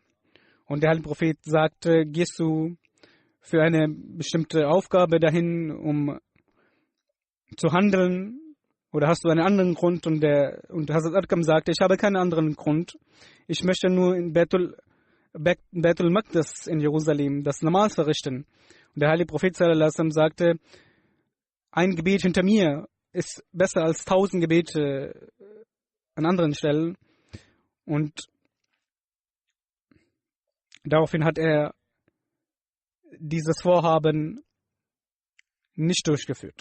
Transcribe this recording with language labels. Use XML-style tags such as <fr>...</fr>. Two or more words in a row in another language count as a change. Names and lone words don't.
<de>Und der heilige Prophet sagte, gehst du für eine bestimmte Aufgabe dahin, um zu handeln, oder hast du einen anderen Grund? Und Hazrat Arqam sagte, ich habe keinen anderen Grund. Ich möchte nur in Baitul Maqdis in Jerusalem das Namaz verrichten. Und der heilige Prophet</de> <ar>صلى الله عليه وسلم</ar> <de>sagte, ein Gebet hinter mir ist besser als 1000 Gebete an anderen Stellen. Und daraufhin hat er dieses Vorhaben nicht durchgeführt.</de>